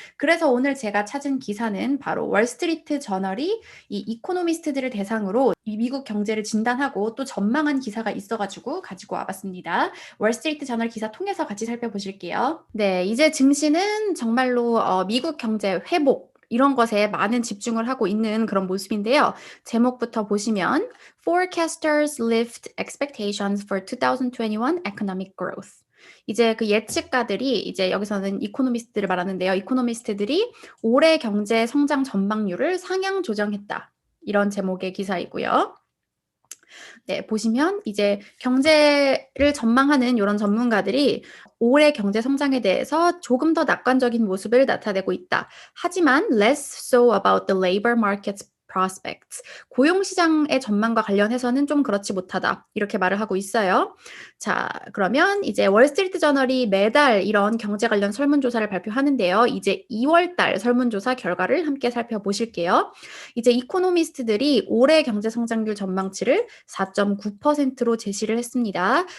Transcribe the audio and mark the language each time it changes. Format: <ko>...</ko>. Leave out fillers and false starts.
<ko>그래서 오늘 제가 찾은 기사는 바로 월스트리트 저널이 이 이코노미스트들을 대상으로 이 미국 경제를 진단하고 또 전망한 기사가 있어가지고 가지고 와봤습니다. 월스트리트 저널 기사 통해서 같이 살펴보실게요. 네, 이제 증시는 정말로 미국 경제 회복 이런 것에 많은 집중을 하고 있는 그런 모습인데요.</ko> <en>제목부터 보시면 Forecasters lift expectations for 2021 economic growth.</en> <ko>이제 그 예측가들이 이제 여기서는 이코노미스트를 말하는데요. 이코노미스트들이 올해 경제 성장 전망률을 상향 조정했다. 이런 제목의 기사이고요. 네, 보시면 이제 경제를 전망하는 이런 전문가들이 올해 경제 성장에 대해서 조금 더 낙관적인 모습을 나타내고 있다.</ko> <en>하지만 less so about the labor market's prospects.</en> <ko>고용 시장의 전망과 관련해서는 좀 그렇지 못하다. 이렇게 말을 하고 있어요. 자, 그러면 이제 월스트리트 저널이 매달 이런 경제 관련 설문조사를 발표하는데요. 이제 2월 달 설문조사 결과를 함께 살펴보실게요. 이제 이코노미스트들이 올해 경제 성장률 전망치를 4.9%로 제시를 했습니다.</ko>